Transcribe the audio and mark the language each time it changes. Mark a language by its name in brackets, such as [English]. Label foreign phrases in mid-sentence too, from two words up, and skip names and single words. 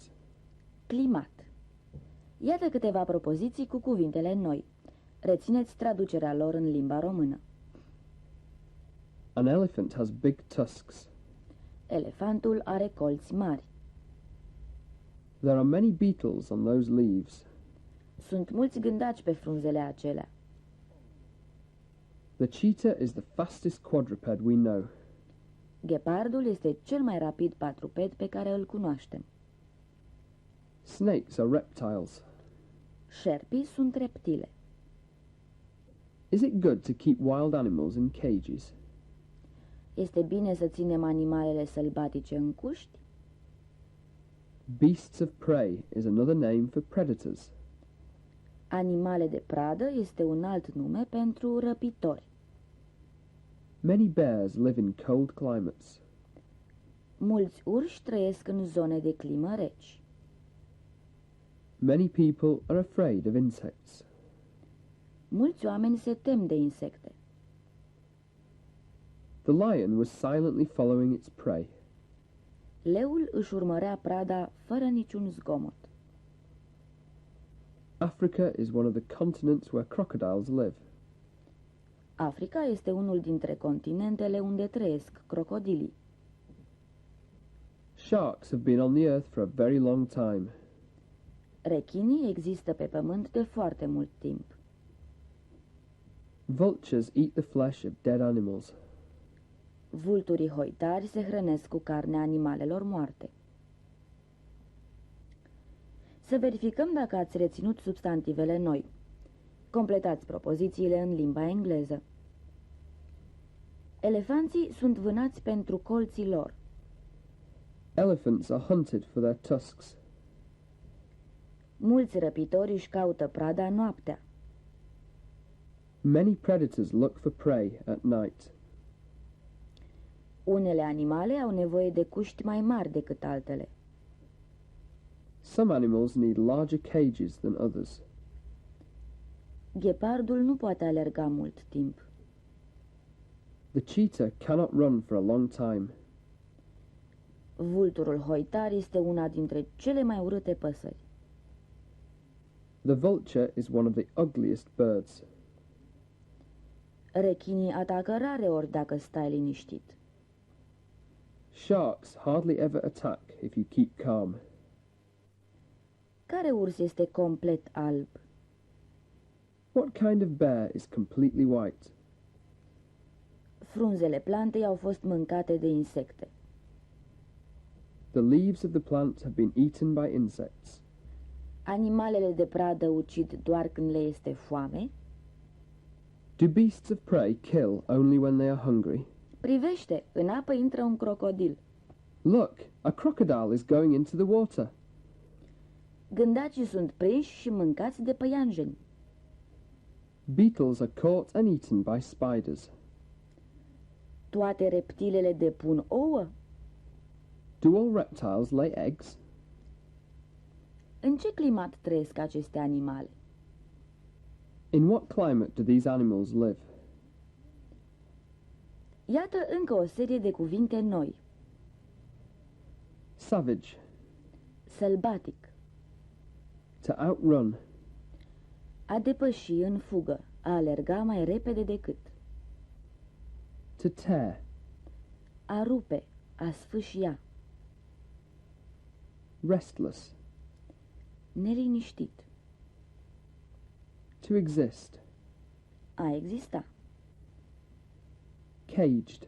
[Romanian] Climat. Iată câteva propoziții cu cuvintele noi. Rețineți traducerea lor în limba română. [English] An elephant has big tusks. [Romanian] Elefantul are colți mari. [English] There are many beetles on those leaves. [Romanian] Sunt mulți gândaci pe frunzele acelea. [English] The cheetah is the fastest quadruped we know. [Romanian] Ghepardul este cel mai rapid patruped pe care îl cunoaștem. [English] Snakes are reptiles. [Romanian] Șerpii sunt reptile. [English] Is it good to keep wild animals in cages? [Romanian] Este bine să ținem animalele sălbatice în cuști? [English] Beasts of prey is another name for predators. [Romanian] Animale de pradă este un alt nume pentru răpitori. [English] Many bears live in cold climates. [Romanian] Mulți urși trăiesc în zone de climă reci. [English] Many people are afraid of insects. [Romanian] Mulți oameni se tem de insecte. [English] The lion was silently following its prey. [Romanian] Leul își urmărea prada fără niciun zgomot. [English] Africa is one of the continents where crocodiles live. [Romanian] Africa este unul dintre continentele unde trăiesc crocodilii. [English] Sharks have been on the earth for a very long time. [Romanian] Rechinii există pe pământ de foarte mult timp. [English] Vultures eat the flesh of dead animals. [Romanian] Vulturii hoitari se hrănesc cu carnea animalelor moarte. Să verificăm dacă ați reținut substantivele noi. Completați propozițiile în limba engleză. Elefanții sunt vânați pentru colții lor. [English] Elephants are hunted for their tusks. [Romanian] Mulți răpitori își caută prada noaptea. [English] Many predators look for prey at night. [Romanian] Unele animale au nevoie de cuști mai mari decât altele. [English] Some animals need larger cages than others. [Romanian] Ghepardul nu poate alerga mult timp. [English] The cheetah cannot run for a long time. [Romanian] Vulturul hoitar este una dintre cele mai urâte păsări. [English] The vulture is one of the ugliest birds. [Romanian] Rechinii atacă rareori dacă stai liniștit. [English] Sharks hardly ever attack if you keep calm. [Romanian] Care urs este complet alb? [English] What kind of bear is completely white? [Romanian] Frunzele plantei au fost mâncate de insecte. [English] The leaves of the plant have been eaten by insects. [Romanian] Animalele de pradă ucid doar când le este foame? [English] Do beasts of prey kill only when they are hungry? [Romanian] Privește, în apă intră un crocodil. [English] Look, a crocodile is going into the water. [Romanian] Gândacii sunt prinși și mâncați de păianjeni. [English] Beetles are caught and eaten by spiders. [Romanian] Toate reptilele depun ouă? [English] Do all reptiles lay eggs? [Romanian] În ce climat trăiesc aceste animale? [English] In what climate do these animals live? [Romanian] Iată încă o serie de cuvinte noi. [English] Savage, [Romanian] Sălbatic, [English] to outrun, [Romanian] a depăși în fugă, a alerga mai repede decât, [English] to tear, [Romanian] a rupe, a sfâșia, [English] restless, [Romanian] neliniștit, [English] to exist, [Romanian] a exista, [English] caged,